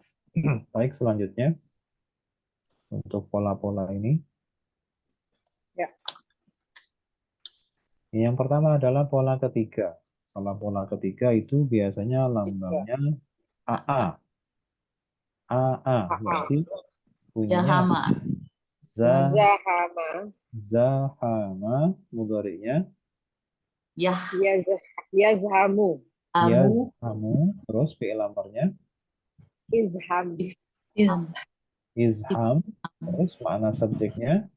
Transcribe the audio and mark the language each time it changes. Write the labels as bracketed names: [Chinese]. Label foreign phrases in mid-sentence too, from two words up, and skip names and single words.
[Indonesian] Baik, selanjutnya untuk pola-pola ini. Ya. Yang pertama adalah pola ketiga. Kalau pola ketiga itu biasanya lambangnya AA. AA berarti bunyinya Jahama. za, Zahama. zahama, mudhari'nya Yah. Yazhamu. Amu. yazhamu, terus [Arabic] fi'il amrnya [Indonesian] Izham. Iz izham, terus makna subjeknya